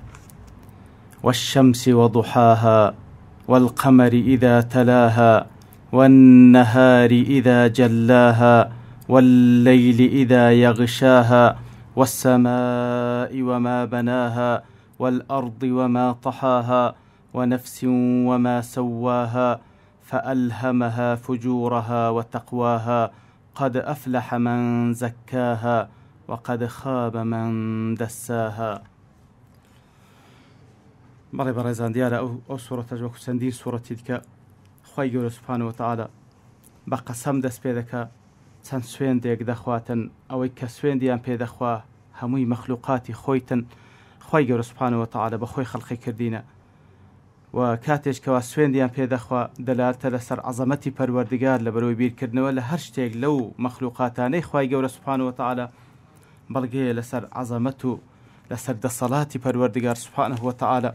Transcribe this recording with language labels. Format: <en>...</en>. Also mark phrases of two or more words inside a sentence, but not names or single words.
<ar>والشمس وضحاها والقمر إذا تلاها والنهار إذا جلاها والليل إذا يغشاها والسماء وما بناها والأرض وما طحاها ونفس وما سواها فألهمها فجورها وتقواها قد أفلح من زكاها وقد خاب من دساها.</ar> <ckb>بەڵێ بەڕێزان دیارە ئەو سوورەتە وەکو چەندین سوورەتی دیکە خوای گەورە</ckb> <ar>سوبحانەوە وتەعالە</ar> <ckb>بە قەسەم دەست پێ دەکا چەند سوێندێک دەخواتن ئەوەی کە سوێندیان پێدەخوا هەمووی مەخلوقاتی خۆیتن. خوای گەورە</ckb> <ar>سوبحانەوە وتەعالە</ar> <ckb>بە خۆی خەڵقی کردینە و کاتێکەوە سوێندیان پێدەخوا دەلالتە لەسەر عەزەمەتی پەروەردگار لە بەرەوەی بیرکردنەوە لە هەر شتێک لەو مەخلوقاتانەی خوای گەورە</ckb> <ar>سوبحانەوە وتەعالە</ar> <ckb>بەڵگەیە لەسەر عەزەمەت و لەسەر دەسەڵاتی پەروەردگار</ckb> <ar>سوبحانەهو وتەعالە.</ar>